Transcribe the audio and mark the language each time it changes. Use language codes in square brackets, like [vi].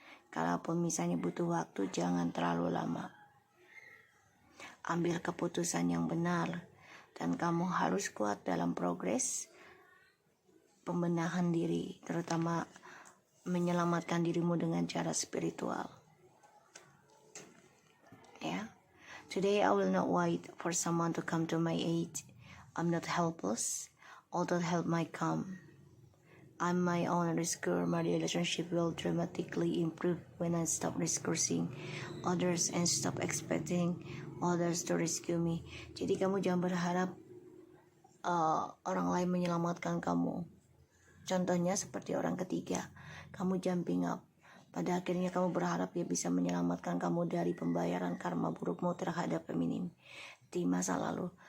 [id] Kalaupun misalnya butuh waktu, jangan terlalu lama. Ambil keputusan yang benar, dan kamu harus kuat dalam progres pembenahan diri, terutama menyelamatkan dirimu dengan cara spiritual. [en] Ya, today I will not wait for someone to come to my aid. I'm not helpless. Although help might come, I'm my own risker. My relationship will dramatically improve when I stop resourcing others and stop expecting others to rescue me. [id] Jadi kamu jangan berharap orang lain menyelamatkan kamu. Contohnya seperti orang ketiga, kamu [en] jumping up, [id] Pada akhirnya kamu berharap dia bisa menyelamatkan kamu dari pembayaran karma burukmu terhadap feminim di masa lalu.